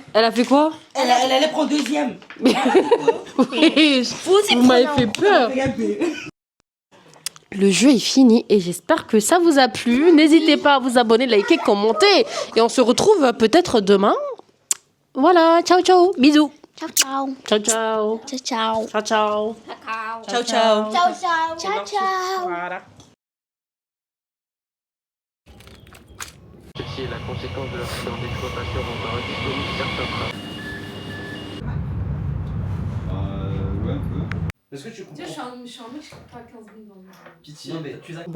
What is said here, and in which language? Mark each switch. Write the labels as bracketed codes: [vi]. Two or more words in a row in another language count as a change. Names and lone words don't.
[fr] Elle a fait quoi? Elle allait prendre 2e. Oui, vous m'avez fait peur. Le jeu est fini et j'espère que ça vous a plu. N'hésitez pas à vous abonner, liker, commenter. Et on se retrouve peut-être demain. Voilà, [it] ciao ciao, bisous. Ciao, ciao. Ciao ciao. Ciao, ciao. Ciao ciao. Ciao, ciao. Ciao, ciao. Ciao, ciao. [fr] Voilà. Ceci est la conséquence de l'accident d'exploitation encore indisponible certains trains. Ouais, un peu. Est-ce que tu comprends? Je suis en mode, je pas 15 minutes dans le Pitié. Non, mais tu as...